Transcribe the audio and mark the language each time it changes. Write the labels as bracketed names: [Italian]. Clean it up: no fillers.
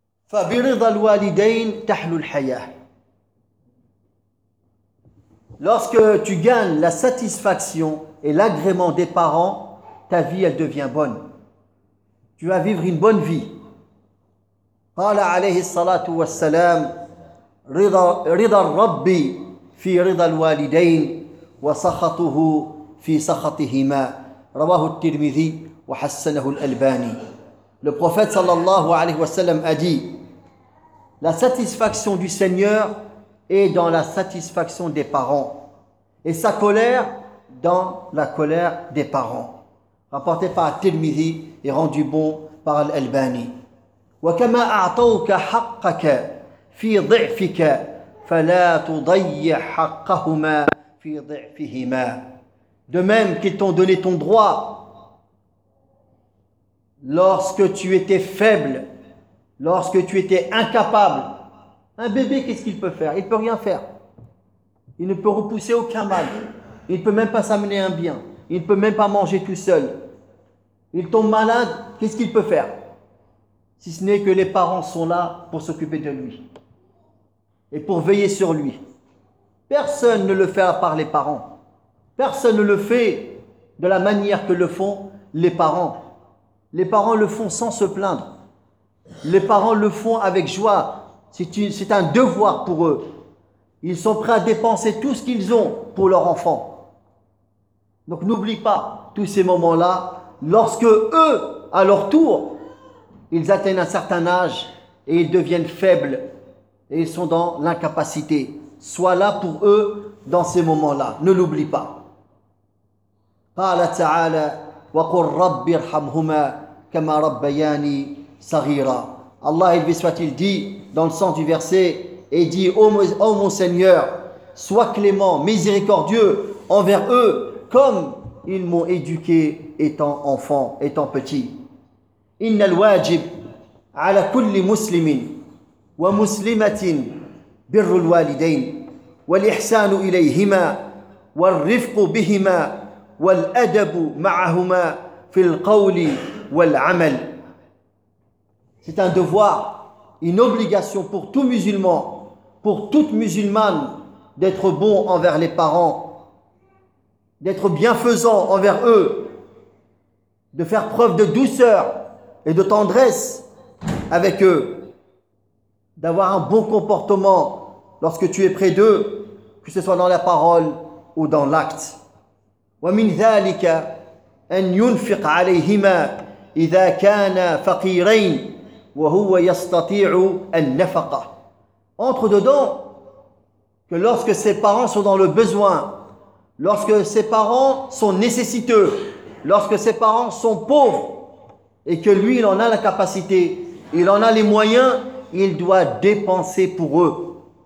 [Arabic] فَبِرِضَ الْوَالِدَيْنِ تَحْلُ الْحَيَاةِ. [French] Lorsque tu gagnes la satisfaction et l'agrément des parents, ta vie, elle devient bonne. Tu vas vivre une bonne vie. [Arabic] قال عليه الصلاة والسلام رضا الرب في رضا الوالدين وسخطه في سخطهما رواه الترمذي وحسنه الألباني. [French] Le prophète [Arabic] sallallahu alayhi wa sallam [French] a dit: la satisfaction du Seigneur est dans la satisfaction des parents et sa colère dans la colère des parents. Rapporté par al-Tirmidhi et rendu bon par al-Albani. [Arabic] وكما أعطوك حقك في ضعفك فلا تضيع حقهما في ضعفهما. [French] De même qu'ils t'ont donné ton droit lorsque tu étais faible, lorsque tu étais incapable. Un bébé, qu'est-ce qu'il peut faire? Il ne peut rien faire. Il ne peut repousser aucun mal. Il ne peut même pas s'amener un bien. Il ne peut même pas manger tout seul. Il tombe malade, qu'est-ce qu'il peut faire? Si ce n'est que les parents sont là pour s'occuper de lui et pour veiller sur lui. Personne ne le fait à part les parents. Personne ne le fait de la manière que le font les parents. Les parents le font sans se plaindre. Les parents le font avec joie. C'est un devoir pour eux. Ils sont prêts à dépenser tout ce qu'ils ont pour leur enfant. Donc n'oublie pas tous ces moments-là lorsque eux, à leur tour, ils atteignent un certain âge et ils deviennent faibles et ils sont dans l'incapacité. Sois là pour eux dans ces moments-là. Ne l'oublie pas. [Arabic] قال تعالى وقل رب ارحمهما كما ربياني صغيرا. [French] Allah il soit-il dit dans le sens du verset et dit: ô mon Seigneur, sois clément, miséricordieux envers eux comme ils m'ont éduqué étant enfant, étant petit. [Arabic] إن الواجب على كل مسلم ومسلمة بر الوالدين والإحسان إليهما والرفق بهما والأدب معهما في القول والعمل. [French] C'est un devoir, une obligation pour tout musulman, pour toute musulmane, d'être bon envers les parents, d'être bienfaisant envers eux, de faire preuve de douceur et de tendresse avec eux, d'avoir un bon comportement lorsque tu es près d'eux, que ce soit dans la parole ou dans l'acte. [Arabic] ومن ذلك أن ينفق عليهما إذا كانا فقيرين وهو يستطيع النفقة. [French] Entre dedans que lorsque ses parents sont dans le besoin, lorsque ses parents sont nécessiteux, lorsque ses parents sont pauvres, et que lui, il en a la capacité, il en a les moyens, il doit dépenser pour eux.